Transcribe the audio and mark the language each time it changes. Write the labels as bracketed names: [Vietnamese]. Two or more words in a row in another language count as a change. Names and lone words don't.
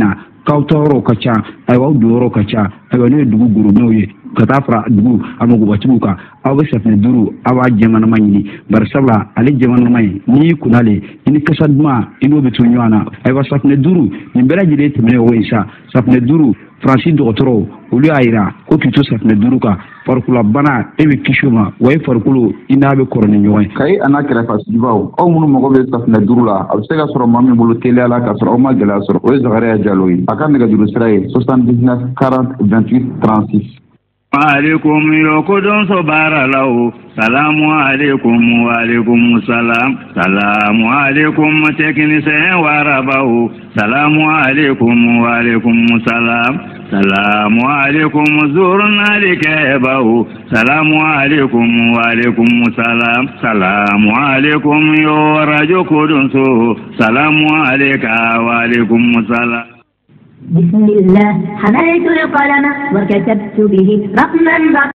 [Bambara] na k'aw ta yɔrɔw ka ca ayiwa aw don yɔrɔw ka ca ayiwa n'o ye dugu gorobinɛw ye ka taa fara dugu a magobatigiw kan aw bɛ safunɛ 5 aw b'a jɛmanama ɲini bari sabula ale jɛmanama ye n'i y'i kunnale i ni kasa duman i n'o bɛ to ɲɔgɔn na ayiwa safunɛ 5 nin bɛɛ lajɛlen tɛmɛnen o ye sa safunɛ 5 Faransi dɔgɔtɔrɔw olu y'a yira ko k'i to safunɛ 5 kan farikololabana e bɛ kisi o ma wa i farikolo i n'a bɛ kɔrɔ ni ɲɔgɔn ye. Kayi a n'a kɛrɛfɛsigibaw aw minnu mago bɛ safunɛ 5 la a bɛ se ka sɔrɔ maa min bolo teliya la k'a sɔrɔ aw ma gɛlɛya sɔrɔ o ye Zakariya Jalo ye a ka nɛgɛjuru sira ye 79 40 28 36. Alaikum yokudun sobaralaw [Arabic] السلام عليكم وعليكم السلام السلام عليكم [Bambara] technicien warabaw [Arabic] السلام عليكم وعليكم السلام السلام عليكم [Bambara] zurnalike baw [Arabic] السلام عليكم وعليكم السلام السلام عليكم [Bambara] yo radio kudun so [Arabic] السلام عليك وعليكم السلام. بسم الله حملت القلم وكتبت به رقما